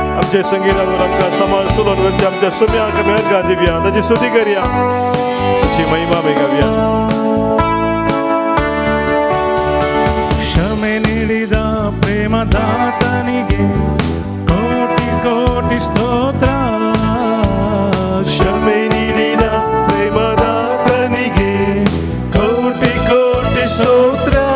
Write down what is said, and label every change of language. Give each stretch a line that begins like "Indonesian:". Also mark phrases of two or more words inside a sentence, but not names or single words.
Konkani: आमचे संगीतावर आमकां समाज सुलोन वरती आमच्या सोम्याक आमी अर्घां दिवया ताची स्तुती करया ताची महिमा आमी गावया
Kannada: ಕ್ಷಮೆ ನೀಡಿದ ಪ್ರೇಮದಾತನಿಗೆ ಕೋಟಿ ಕೋಟಿ ಸ್ತೋತ್ರ ಕ್ಷಮೆ ನೀಡಿದ ಪ್ರೇಮದಾತನಿಗೆ ಕೋಟಿ ಕೋಟಿ ಸ್ತೋತ್ರ